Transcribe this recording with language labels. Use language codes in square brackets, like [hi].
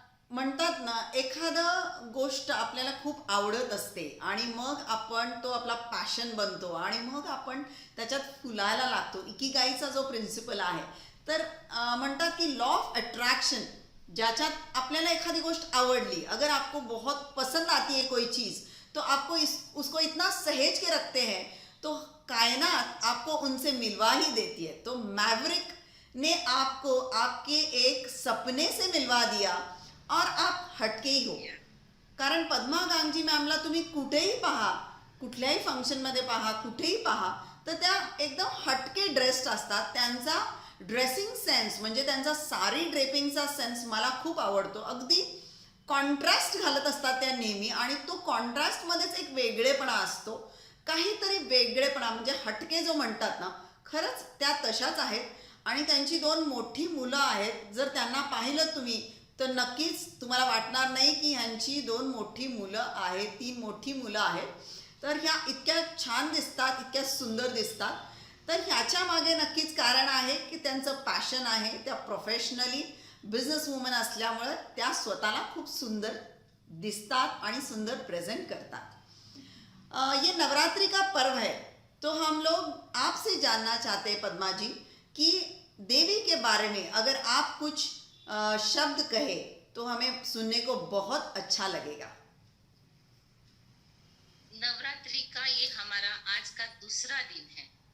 [mr] म्हणतात ना, एखादं गोष्ट आपल्याला खूप आवडत असते आणि मग आपण तो आपला पॅशन बनतो आणि मग आपण त्याच्यात फुलायला लागतो. इकिगाईचा जो प्रिन्सिपल आहे, तर म्हणतात की लॉ ऑफ अट्रॅक्शन, ज्याच्यात आपल्याला एखादी गोष्ट आवडली, [hi] अगर आपको बहुत पसंद आती है कोई चीज़, तो आपको उसको इतना सहेज के रखते हैं तो कायनात आपको उनसे मिलवा ही देती है। तो मैवरिक ने आपको आपके एक सपने से मिलवा दिया और आप हटके ही हो। [mr] कारण पद्मा गांगजी मॅमला तुम्ही कुठेही पहा, कुठल्याही फंक्शनमध्ये पहा, कुठेही पहा, तर त्या एकदम हटके ड्रेस्ड असतात. त्यांचा ड्रेसिंग सेन्स म्हणजे त्यांचा साडी ड्रेपिंगचा सेन्स मला खूप आवडतो. अगदी कॉन्ट्रास्ट घालत असतात त्या नेहमी आणि तो कॉन्ट्रास्टमध्येच एक वेगळेपणा असतो. काहीतरी वेगळेपणा म्हणजे हटके जो म्हणतात ना, खरंच त्या तशाच आहेत. आणि त्यांची 2 मोठी मुलं आहेत. जर त्यांना पाहिलं तुम्ही तर नक्कीच तुम्हाला वाटणार नाही की ह्यांची 2 मोठी मुलं आहेत, 3 मोठी मुलं आहेत. तर ह्या इतक्या छान दिसतात, इतक्या सुंदर दिसतात. तर ह्याच्या मागे नक्कीच कारण आहे की त्यांचं पॅशन आहे. त्या प्रोफेशनली बिझनेस वुमन असल्यामुळं त्या स्वतःला खूप सुंदर दिसतात आणि सुंदर प्रेजेंट करतात. [hi] ये नवरात्रि का पर्व है, तो हम लोग आपसे जानना चाहते हैं पद्मा जी कि देवी के बारे में अगर आप कुछ शब्द कहे तो हमें सुनने को बहुत अच्छा लगेगा. नवरात्रि का ये हमारा आज का दूसरा दिन है.